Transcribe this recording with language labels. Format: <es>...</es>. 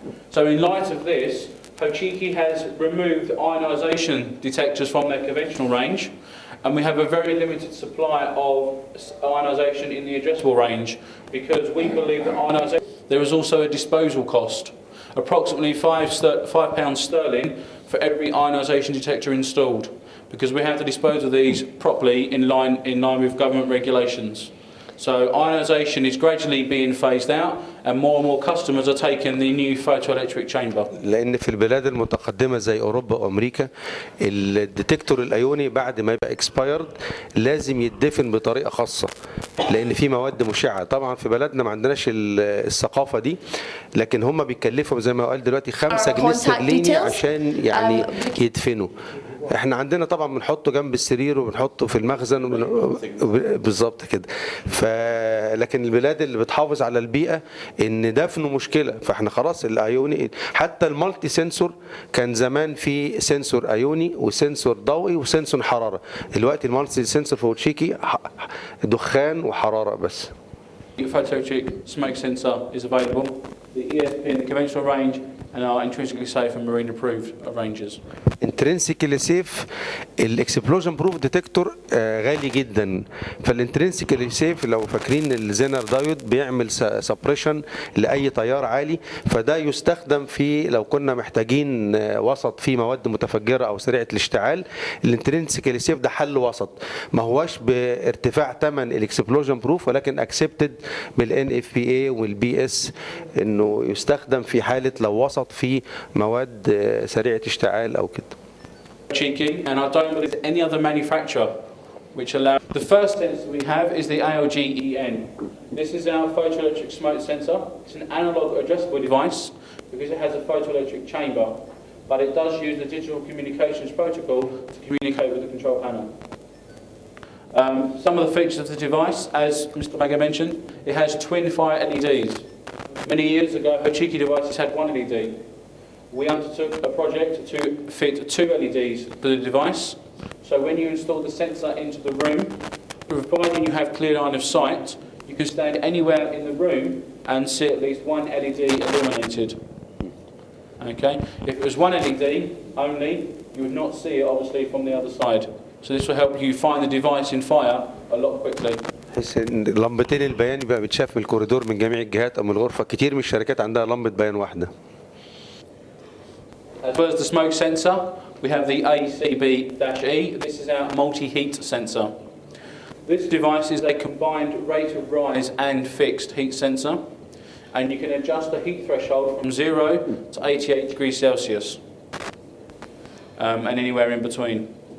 <en>So in light of this, Hochiki has removed ionisation detectors from their conventional range, and we have a very limited supply of ionisation in the addressable range because we believe that ionisation, there is also a disposal cost, approximately £5 sterling for every ionisation detector installed, because we have to dispose of these properly in line with government regulations. So ionisation is gradually being phased out and more customers are taking the new photoelectric chamber.</en> <ar>لأن في البلاد المتقدمة زي أوروبا وأمريكا الديتكتور الأيوني بعد ما يبقى اكسبايرد لازم يدفن بطريقة خاصة لأن في مواد مشعة. طبعا في بلدنا ما عندناش الثقافة دي، لكن هم بيكلفوا زي ما قال دلوقتي 5 جنيه استرليني عشان يعني يدفنوا. احنا عندنا طبعا بنحطه جنب السرير وبنحطه في المخزن بالظبط كده. لكن البلاد اللي بتحافظ على البيئه ان دفنه مشكله، فاحنا خلاص الايوني حتى المالتي سنسور كان زمان في سنسور ايوني وسنسور ضوئي وسنسور حراره، دلوقتي المالتي سنسور في هوتشيكي دخان وحراره بس.</ar> <en>The photoelectric smoke sensor is available. The ESP in the conventional range and are intrinsically safe and marine approved ranges.</en> <ar>intrinsically safe الاكسبلوجن بروف ديتكتور غالي جدا، فالانترنسيكلي سيف لو فاكرين الزينر دايود بيعمل سبريشن لاي تيار عالي، فده يستخدم في لو كنا محتاجين وسط فيه مواد متفجره او سريعه الاشتعال. الانترنسيكلي سيف ده حل وسط، ما هواش بارتفاع ثمن الاكسبلوجن بروف ولكن اكسبتد بالان اف بي اي والبي اس انه يستخدم في حاله لو وسط فيه مواد سريعه اشتعال او كده.</ar> <en>Cheeky, and I don't believe any other manufacturer which allows. The first sensor we have is the ALG-EN. This is our photoelectric smoke sensor. It's an analog addressable device because it has a photoelectric chamber, but it does use the digital communications protocol to communicate with the control panel. Some of the features of the device, as Mr. Maga mentioned, it has twin fire LEDs. Many years ago, Hochiki devices had one LED. We undertook a project to fit 2 LEDs to the device. So when you install the sensor into the room, providing you have clear line of sight, you can stand anywhere in the room and see at least one LED illuminated. Okay? If it was one LED only, you would not see it obviously from the other side. So this will help you find the device in fire a lot quickly.</en> <ar>بحيث ان لمبتين البيان يبقى بتشاف من الكوريدور من جميع الجهات او من الغرفه. كتير من الشركات عندها لمبه بيان واحده.</ar> <en>As well as the smoke sensor, we have the ACB-E. This is our multi-heat sensor. This device is a combined rate of rise and fixed heat sensor, and you can adjust the heat threshold from 0 to 88 degrees Celsius, and anywhere in between.</en>